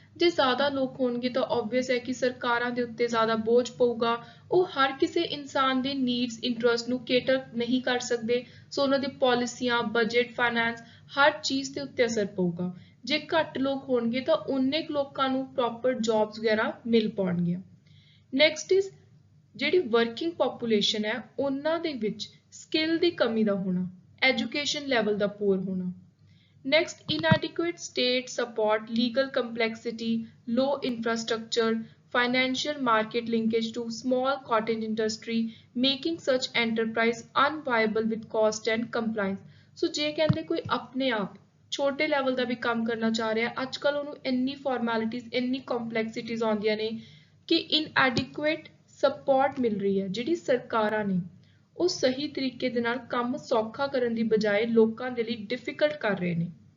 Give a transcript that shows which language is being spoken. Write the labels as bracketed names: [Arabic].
[Punjabi] ਜੇ ਜ਼ਿਆਦਾ ਲੋਕ ਹੋਣਗੇ ਤਾਂ ਓਬਵੀਅਸ ਹੈ ਕਿ ਸਰਕਾਰਾਂ ਦੇ ਉੱਤੇ ਜ਼ਿਆਦਾ ਬੋਝ ਪਊਗਾ, ਉਹ ਹਰ ਕਿਸੇ ਇਨਸਾਨ ਦੇ ਨੀਡਸ ਇੰਟਰਸਟ ਨੂੰ ਕੇਟਰ ਨਹੀਂ ਕਰ ਸਕਦੇ, ਸੋ ਉਹਨਾਂ ਦੀ ਪਾਲਿਸੀਆਂ, ਬਜਟ, ਫਾਈਨੈਂਸ ਹਰ ਚੀਜ਼ ਦੇ ਉੱਤੇ ਅਸਰ ਪਊਗਾ। ਜੇ ਘੱਟ ਲੋਕ ਹੋਣਗੇ ਤਾਂ ਉਨੇ ਕੁ ਲੋਕਾਂ ਨੂੰ ਪ੍ਰੋਪਰ ਜੌਬਸ ਵਗੈਰਾ ਮਿਲ ਪਾਉਣਗੀਆਂ। ਨੈਕਸਟ ਇਜ਼ ਜਿਹੜੀ ਵਰਕਿੰਗ ਪੋਪੂਲੇਸ਼ਨ ਹੈ ਉਹਨਾਂ ਦੇ ਵਿੱਚ ਸਕਿੱਲ ਦੀ ਕਮੀ ਦਾ ਹੋਣਾ, ਐਜੂਕੇਸ਼ਨ ਲੈਵਲ ਦਾ ਪੂਅਰ ਹੋਣਾ। [English] Next, inadequate state support, legal complexity, low infrastructure, financial market linkage to small cottage industry, making such enterprise unviable with cost and compliance. [Punjabi] So ਜੇ ਕਹਿੰਦੇ ਕੋਈ ਆਪਣੇ ਆਪ ਛੋਟੇ ਲੈਵਲ ਦਾ ਵੀ ਕੰਮ ਕਰਨਾ ਚਾਹ ਰਿਹਾ, ਅੱਜ ਕੱਲ੍ਹ ਉਹਨੂੰ ਇੰਨੀ ਫਾਰਮੈਲਿਟੀਜ਼, ਇੰਨੀ ਕੰਪਲੈਕਸਿਟੀਜ਼ ਆਉਂਦੀਆਂ ਨੇ ਕਿ ਇਨਐਡਿਕੁਏਟ ਸਪੋਰਟ ਮਿਲ ਰਹੀ ਹੈ। ਜਿਹੜੀ ਸਰਕਾਰਾਂ ਨੇ ਉਹ ਸਹੀ ਤਰੀਕੇ ਦੇ ਨਾਲ ਕੰਮ ਸੌਖਾ ਕਰਨ ਦੀ ਬਜਾਏ ਲੋਕਾਂ ਦੇ ਲਈ ਡਿਫਿਕਲਟ ਕਰ ਰਹੇ ਨੇ।